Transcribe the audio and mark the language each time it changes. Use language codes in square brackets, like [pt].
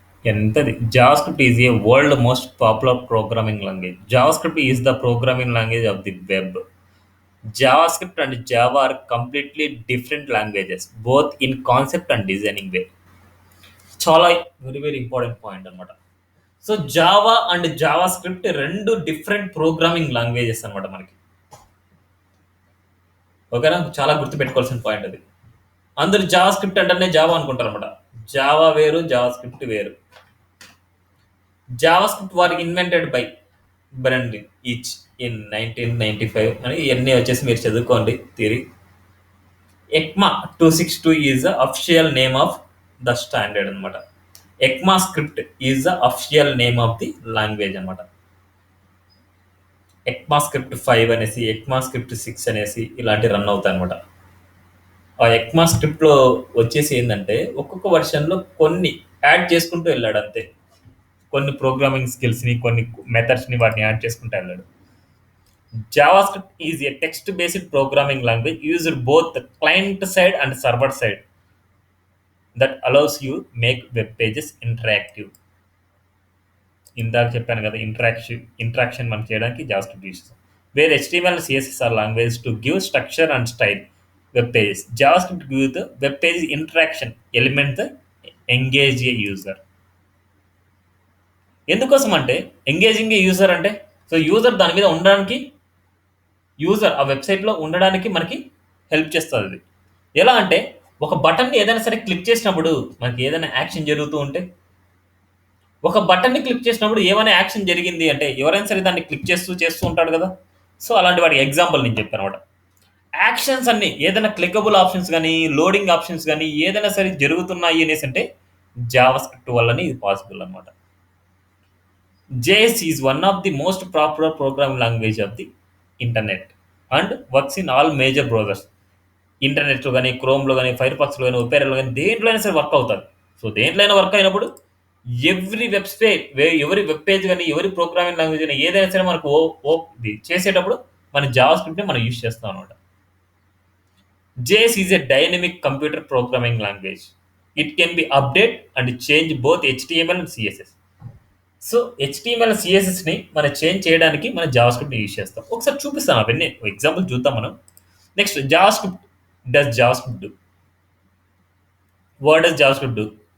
[en] ఎంతది, JavaScript is a world most popular programming language. JavaScript is the programming language of the web. JavaScript and Java are completely different languages, both in concept and designing way. చాలా very very important point అనమాట. [te] So Java and Java script రెండు different programming languages అనమాట మనకి. ఓకేనా, చాలా గుర్తుపెట్టుకోవాల్సిన point అది. అందరు జావా స్క్రిప్ట్ అంటేనే జావా అనుకుంటారు అనమాట. జావా వేరు, జావా స్క్రిప్ట్ వేరు. జావా స్క్రిప్ట్ వారికి [en] invented by Brendan Eich in 1995 [te] అని ఇవన్నీ వచ్చేసి మీరు చదువుకోండి theory. [en] ECMA 262 is the official name of the standard అనమాట. ECMAScript is the official name of the language అనమాట. [te] ఎక్మా స్క్రిప్ట్ 5 అనేసి, ఎక్మా స్క్రిప్ట్ 6 అనేసి ఇలాంటి రన్ అవుతాయి అనమాట. ఆ ఎక్మా స్క్రిప్ట్లో వచ్చేసి ఏంటంటే ఒక్కొక్క వర్షన్లో కొన్ని యాడ్ చేసుకుంటూ వెళ్ళాడు అంతే. కొన్ని ప్రోగ్రామింగ్ స్కిల్స్ని, కొన్ని మెథడ్స్ని వాటిని యాడ్ చేసుకుంటూ వెళ్ళాడు. [en] JavaScript is a text-based programming language used both the client side and server side that allows you make web pages interactive. [te] ఇందాక చెప్పాను కదా, ఇంట్రాక్షన్ మనం చేయడానికి జావాస్క్రిప్ట్ యూస్ చేస్తాం. [en] Where HTML and CSS are languages to give structure and style web pages. JavaScript gives the web page interaction element that engage a user. [te] ఎందుకోసం అంటే engaging ఏ user అంటే, so user దాని మీద ఉండడానికి, user ఆ వెబ్సైట్లో ఉండడానికి మనకి హెల్ప్ చేస్తుంది అది. ఎలా అంటే ఒక బటన్ని ఏదైనా సరే క్లిక్ చేసినప్పుడు మనకి ఏదైనా యాక్షన్ జరుగుతూ ఉంటే, ఒక బటన్ని క్లిక్ చేసినప్పుడు ఏమైనా యాక్షన్ జరిగింది అంటే ఎవరైనా సరే దాన్ని క్లిక్ చేస్తూ ఉంటాడు కదా. సో అలాంటి వాడికి ఎగ్జాంపుల్ నేను చెప్పాను అనమాట. యాక్షన్స్ అన్ని ఏదైనా క్లికబుల్ ఆప్షన్స్ కానీ, లోడింగ్ ఆప్షన్స్ కానీ ఏదైనా సరే జరుగుతున్నాయి అనేసి అంటే జావాస్క్రిప్ట్ వల్లనే ఇది పాసిబుల్ అనమాట. [en] JS is one of the most popular programming language of the internet and works in all major browsers. [te] ఇంటర్నెట్లో కానీ, క్రోమ్లో కానీ, ఫైర్ఫాక్స్లో కానీ, ఒపేరాలో కానీ దేంట్లో అయినా సరే వర్క్ అవుతుంది. సో దేంట్లో అయినా వర్క్ అయినప్పుడు ఎవరి ఎవరి వెబ్ పేజ్ కానీ, ఎవరి ప్రోగ్రామింగ్ లాంగ్వేజ్ కానీ ఏదైనా సరే మనకు ఇది చేసేటప్పుడు మన జావాస్క్రిప్ట్ని మనం యూజ్ చేస్తాం అనమాట. [en] JS is a dynamic computer programming language. It can be update and change both HTML and CSS. [te] So HTML సిఎస్ఎస్ని మనం చేంజ్ చేయడానికి మనం జావా స్క్రిప్ట్ని యూజ్ చేస్తాం. ఒకసారి చూపిస్తాను అవన్నీ ఎగ్జాంపుల్ చూద్దాం మనం. Next [en] JavaScript does JavaScript do. What does JavaScript do?